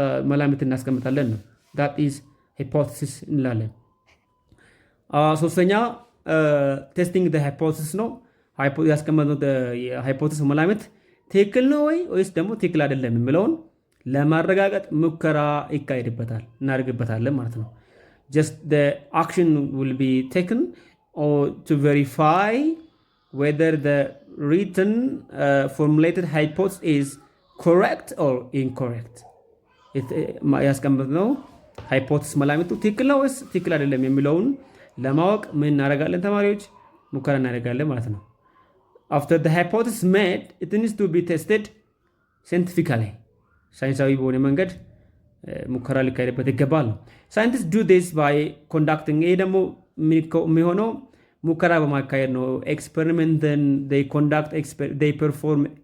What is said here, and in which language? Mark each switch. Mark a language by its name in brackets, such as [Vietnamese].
[Amharic] መላምት እናስቀምጣለን ነው። that is hypothesis እንላለን። ሶስተኛ ቴስቲንግ the hypothesis ነው። ያስቀመጥነው ሃይፖቴሲስ መላምት ትክክል ነው ወይስ ደግሞ ትክክል አይደለም የሚለውን ለማረጋገጥ ሙከራ ይካሄድበታል እናደርግበታለን ማለት ነው። [English] just the action will be taken or to verify whether the written formulated hypothesis is correct or incorrect. [Amharic] ያስቀመጥነው ሃይፖቴሲስ መላምቱ ትክክል ነው ወይስ ትክክል አይደለም የሚለውን ለማወቅ ምን እናደርጋለን ተማሪዎች? ሙከራ እናደርጋለን ማለት ነው። [English] after the hypothesis made it needs to be tested scientifically [Amharic] ሳይንሳዊ በሆነ መንገድ ሙከራ ሊካሄድበት ይገባል። ሳይንቲስት [English] do this by conducting [Amharic] ይሄ ደግሞ የሚሆነው ሙከራ በማካሄድ ነው። ኤክስፐሪመንትን [English] they perform